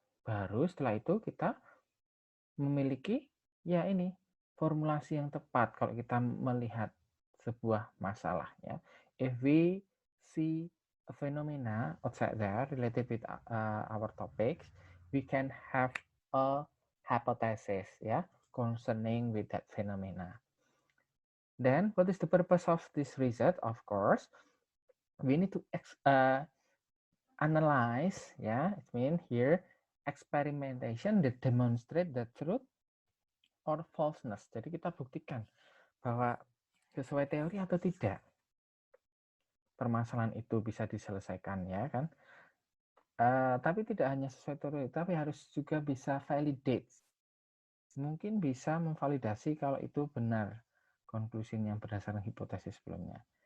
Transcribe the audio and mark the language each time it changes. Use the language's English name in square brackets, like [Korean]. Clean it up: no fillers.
[Indonesian] Baru setelah itu kita memiliki ya ini formulasi yang tepat kalau kita melihat sebuah masalah, ya. [English] If we see a phenomena outside there related with our topics, we can have a hypothesis, ya, concerning with that phenomena. Then what is the purpose of this research? Of course, we need to analyze, ya. It means here experimentation that demonstrate the truth or falseness. [Indonesian] Jadi kita buktikan bahwa sesuai teori atau tidak permasalahan itu bisa diselesaikan, ya kan. Tapi tidak hanya sesuai teori, tapi harus juga bisa validate. Mungkin bisa memvalidasi kalau itu benar konklusinya berdasarkan hipotesis sebelumnya.